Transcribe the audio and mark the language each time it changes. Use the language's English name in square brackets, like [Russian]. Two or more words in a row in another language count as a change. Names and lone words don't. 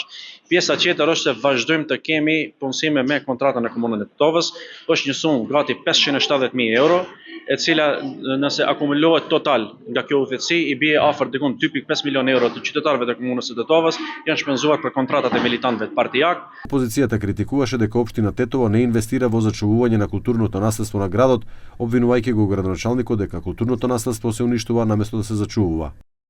[Albanian] Pjesa tjetër është se vazhdojmë të kemi punësime me kontratën e komunën e Tetovës, është një sumë gati 570.000 euro, e cila nëse akumulohet total nga kjo udhëtësi i bie afër dikun 2.5 milion euro të qytetarëve të komunës së Tetovës janë shpenzuar për kontratat e militantëve të партијак. [Macedonian] Опозицијата критикуваше дека општина Тетово не инвестира во зачувување на културното наследство на градот, обвинувајќи го градоначалникот дека културното наследство се уништува наместо да се зачувува.